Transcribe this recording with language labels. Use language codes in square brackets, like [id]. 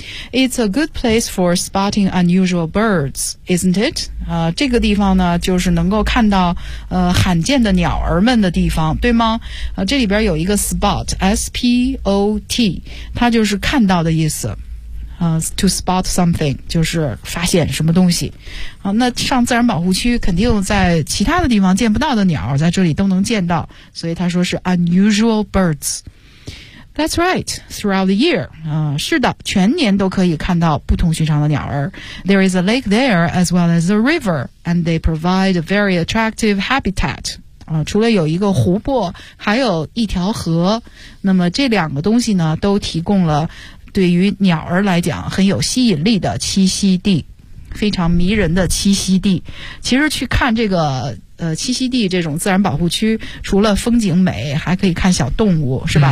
[en] It's a good place for spotting unusual birds, isn't it? [zh] 这个地方呢，就是能够看到罕见的鸟儿们的地方，对吗？这里边有一个 spot, S-P-O-T, 它就是看到的意思。 [en] To spot something, [zh] 就是发现什么东西。那上自然保护区肯定在其他的地方见不到的鸟在这里都能见到，所以他说是 [en] unusual birds。 That's right, throughout the year. [zh] 是的，全年都可以看到不同寻常的鸟儿。 [en] There is a lake there as well as a river, and they provide a very attractive habitat. [zh] 除了有一个湖泊，还有一条河。那么这两个东西呢，都提供了对于鸟儿来讲很有吸引力的栖息地，非常迷人的栖息地。其实去看这个栖息地这种自然保护区，除了风景美，还可以看小动物，是吧？